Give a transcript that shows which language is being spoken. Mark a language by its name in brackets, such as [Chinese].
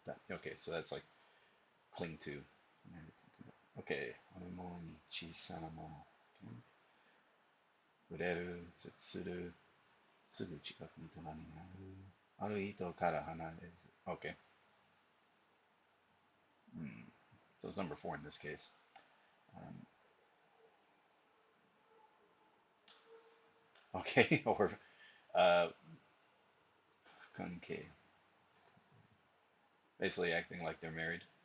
[English] Okay, so that's like cling to. Okay, [Japanese] あるものに小さなもの。触れる、接する、すぐ近くに隣にある。ある人から離れず。 [English] Okay. So it's number 4 in this case. Okay, or 関係。 Basically acting like they're married.